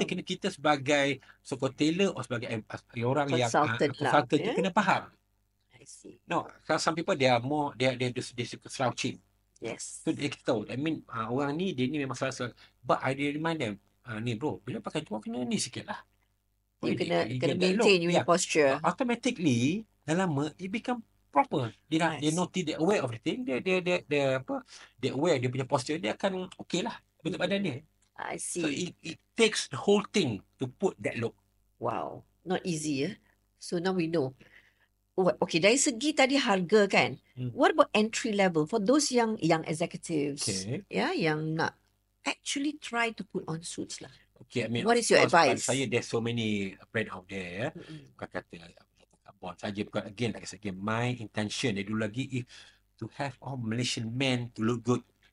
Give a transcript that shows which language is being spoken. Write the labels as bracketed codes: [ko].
[ms] kita sebagai tailor atau sebagai orang yang [en] Consultant [ms] consultant tu [en] yeah? [ms] kena faham. [en] I see. No, some people they are more [ms] dia suka [en] slouching. Yes. [ms] So dia kita tahu. I mean orang ni dia ni memang salah. [en] But I remind them, [ms] ni bro, bila pakai tu kena ni sikit lah. [en] You kena maintain your posture. Automatically [ms] dah lama [en] it become proper. [ms] Dia notice, dia aware [en] of the thing. [ms] Dia aware dia punya posture, dia akan okay lah bentuk badan dia. [en] I see. So it takes the whole thing to put that look. Wow, not easy ya. So now we know. [ms] Okay, dari segi tadi harga kan. [en] What about entry level for those young executives? Okay. Yeah, [ms] yang nak [en] actually try to put on suits lah. Okay, I mean, what is your advice? Saya there's so many brand out there. [ms] Bukan kata bond saja. [en] Bukan again, like I said, my intention [ms] dari dulu lagi [en] is to have all Malaysian men to look good.